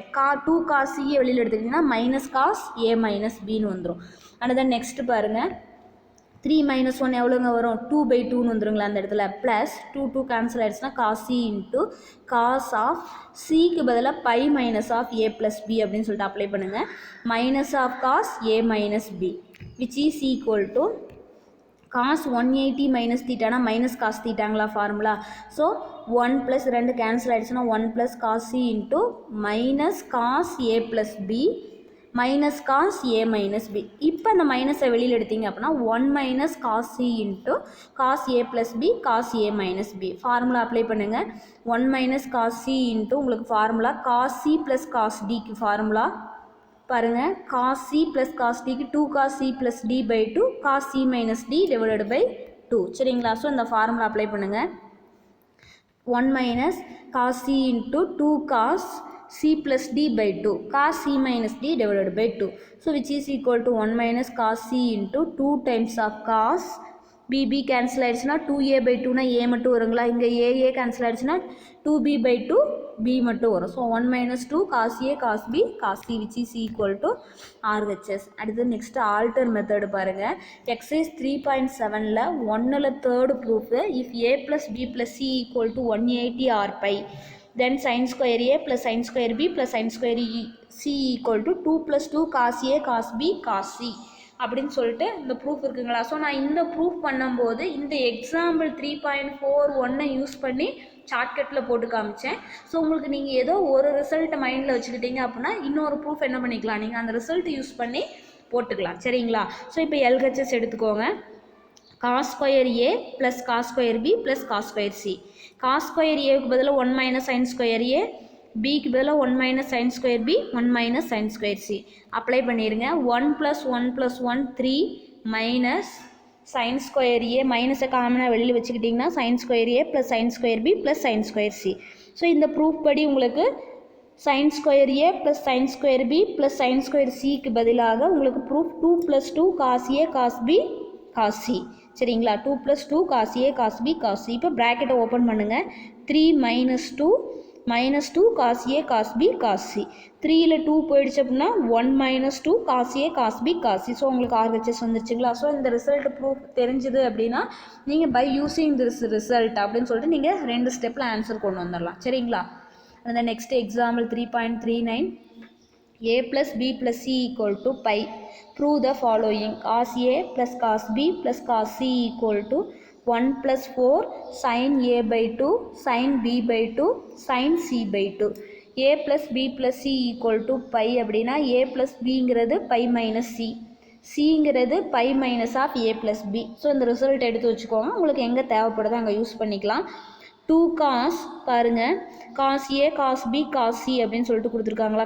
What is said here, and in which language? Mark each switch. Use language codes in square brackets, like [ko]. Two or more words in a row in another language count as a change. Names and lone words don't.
[en] 2 cos c [ta] வெளியில் எடுத்துட்டிங்கன்னா -cos a - bன்னு வந்துடும். [en] and then next [ta] பாருங்கள், 3 - 1 எவ்வளோங்க வரும், 2/2ன்னு வந்துருங்களா அந்த இடத்துல. ப்ளஸ் 2 கேன்சல் ஆகிடுச்சுன்னா [en] cos c × cos [ta] ஆஃப் சிக்கு பதிலாக π - a + b அப்படின்னு சொல்லிட்டு அப்ளை பண்ணுங்கள். [en] -cos a - b which is equal to cos 180 minus theta [ta] மைனஸ் காஸ் தீட்டாங்களா ஃபார்முலா? ஸோ 1 + 2 கேன்சல் ஆகிடுச்சுன்னா [en] 1 + cos c × -cos a + b -cos a - b. [ta] இப்போ அந்த மைனஸை வெளியில் எடுத்தீங்க அப்படின்னா 1 - [en] cos c × cos a + b cos a - b. [ta] ஃபார்முலா அப்ளை பண்ணுங்கள். 1 - cos c × உங்களுக்கு ஃபார்முலா [en] cos c + cos dக்கு [ta] ஃபார்முலா பாருங்கள், [en] cos c + cos dக்கு 2 cos c + d/2 cos c - d / 2. சரிங்களா? [ta] ஸோ இந்த ஃபார்முலா அப்ளை பண்ணுங்கள். 1 - [en] cos c × 2 cos c + d/2 cos c - d / 2. So which is equal to 1 - cos c × 2 times of cos b [ta] கேன்சல் ஆகிடுச்சுன்னா 2a/2னா a மட்டும் வருங்களா? இங்கே a கேன்சல் ஆகிடுச்சுன்னா 2b/2 b மட்டும் வரும். [en] ஸோ 1 - 2 cos a cos b cos c which is equal to RHS. [ta] அடுத்து நெக்ஸ்ட்டு [en] alter method [ta] பாருங்கள். எக்ஸசைஸ் 3.7ல் 1ல் தேர்டு ப்ரூஃபு, [en] இஃப் a + b + c = 180 or π, then sin square a + sin square b + sin square c = 2 + 2 cos a cos b cos c [ta] அப்படின்னு சொல்லிட்டு இந்த ப்ரூஃப் இருக்குங்களா? ஸோ நான் இந்த ப்ரூஃப் பண்ணும்போது இந்த எக்ஸாம்பிள் 3.41 யூஸ் பண்ணி ஷார்ட்கட்டில் போட்டு காமிச்சேன். ஸோ உங்களுக்கு நீங்கள் ஏதோ ஒரு ரிசல்ட்டை மைண்டில் வச்சுக்கிட்டீங்க அப்படின்னா இன்னொரு ப்ரூஃப் என்ன பண்ணிக்கலாம், நீங்கள் அந்த ரிசல்ட் யூஸ் பண்ணி போட்டுக்கலாம். சரிங்களா? ஸோ இப்போ LHS எடுத்துக்கோங்க. [en] cos square a + cos square b + cos square c. [ta] cos square aக்கு பதிலாக [en] 1 - sin square a, [ta] bக்கு பதிலாக [en] 1 - sin square b 1 - sin square c [ta] அப்ளை பண்ணிடுங்க. 1 + 1 + 1 3 மைனஸ் sin square a மைனஸை காமனாக வெளியில் வச்சுக்கிட்டிங்கன்னா [en] sin square a + sin square b + sin square c. [ta] ஸோ இந்த ப்ரூஃப் படி உங்களுக்கு [en] sin square a + sin square b + sin square cக்கு [ta] பதிலாக உங்களுக்கு ப்ரூஃப் [en] 2 + 2 cos a cos b cos c. [ta] சரிங்களா? [en] 2 + 2 cos a cos b cos c. [ta] இப்போ ப்ராக்கெட்டை ஓப்பன் பண்ணுங்கள். [en] 3 - 2 -2 cos a cos b cos c. [ta] 3ல் 2 போயிடுச்சு அப்படின்னா [en] 1 - 2 cos a cos b cos c. [ta] ஸோ உங்களுக்கு RHS வந்துருச்சுங்களா? ஸோ இந்த ரிசல்ட் ப்ரூஃப் தெரிஞ்சுது அப்படின்னா நீங்கள் [en] by using this result [ta] அப்படின்னு சொல்லிட்டு நீங்கள் 2 ஸ்டெப்பில் ஆன்சர் கொண்டு வந்துடலாம். சரிங்களா? அந்த நெக்ஸ்ட் எக்ஸாம்பிள் 3.39 a + b + c = π. [en] Prove the following. cos a + cos b + cos c = 1 + 4 sin a/2 sin b/2 sin c/2. [ta] a + b + c = π அப்படின்னா a + bங்கிறது π - c, cங்கிறது π - a + b. ஸோ இந்த ரிசல்ட் எடுத்து வச்சுக்கோங்க. உங்களுக்கு எங்கே தேவைப்படுதோ அங்கே யூஸ் பண்ணிக்கலாம். 2 காஸ் பாருங்கள் [en] cos a cos b cos c [ta] அப்படின்னு சொல்லிட்டு கொடுத்துருக்காங்களா.